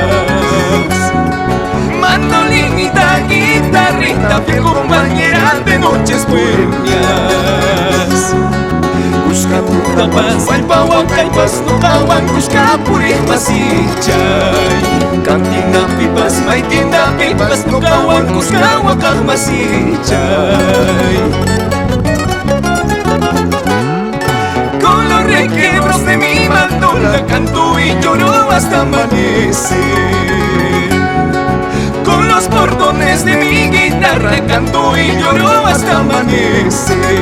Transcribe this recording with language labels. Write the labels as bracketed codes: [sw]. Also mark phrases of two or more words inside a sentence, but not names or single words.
[es] Mandolinita, guitarrita, fiel compañera de noches bohemias. [qu] Kushka paz, walpawakaypas nuqawan kushka puriqmasichay. Kantinapipas maytinapipas nuqawan kushka waqaqmasichay. [es] Con los requiebros de mi mandola canto y lloro hasta amanecer. Con los bordones de mi guitarra canto y lloro hasta amanecer.